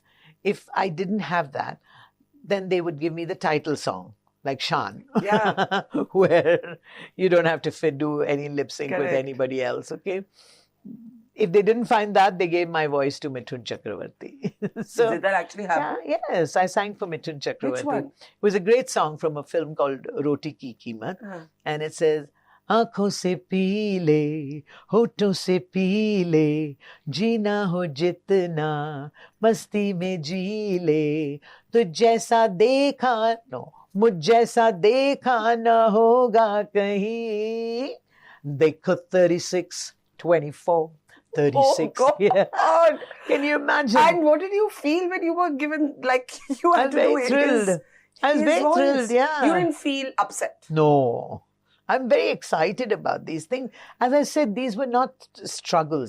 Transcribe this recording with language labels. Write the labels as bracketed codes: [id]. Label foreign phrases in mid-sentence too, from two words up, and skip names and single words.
[en] If I didn't have that, then they would give me the title song, like Shan, where you don't have to do any lip sync with anybody else, okay? If they didn't find that, they gave my voice to Mithun Chakravarti. So did that actually happen? Yes, I sang for Mithun Chakravarti. Which one? It was a great song from a film called Roti Ki Keemat. And it says, [hi] आँखों से पी ले, होठों से पी ले, जीना हो जितना, मस्ती में जी ले, तो जैसा देखा, मुझ जैसा देखा न होगा कहीं. देखो 36, 24. 36. [en] Oh, God. Can you imagine? And what did you feel when you were given, you had to do it? I was very thrilled, yeah. You didn't feel upset? No. I'm very excited about these things. As I said, these were not struggles.